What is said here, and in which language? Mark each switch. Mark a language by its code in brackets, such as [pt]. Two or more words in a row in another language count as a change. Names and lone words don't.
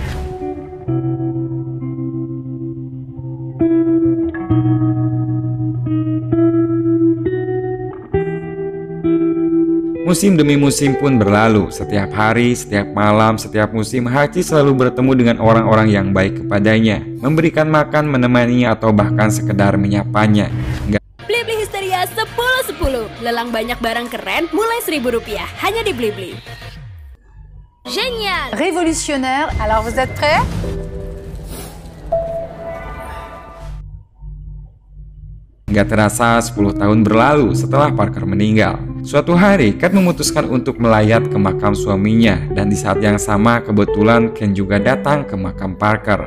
[id] Musim demi musim pun berlalu. Setiap hari, setiap malam, setiap musim Hachi selalu bertemu dengan orang-orang yang baik kepadanya, memberikan makan, menemaninya, atau bahkan sekedar menyapanya. Blibli Histeria 10/10. Lelang banyak barang keren mulai Rp1.000 hanya di Blibli. [fr] Génial! Révolutionnaire. Alors vous êtes prêts? [id] Gak terasa 10 tahun berlalu setelah Parker meninggal. Suatu hari, Kat memutuskan untuk melayat ke makam suaminya. Dan di saat yang sama, kebetulan Ken juga datang ke makam Parker.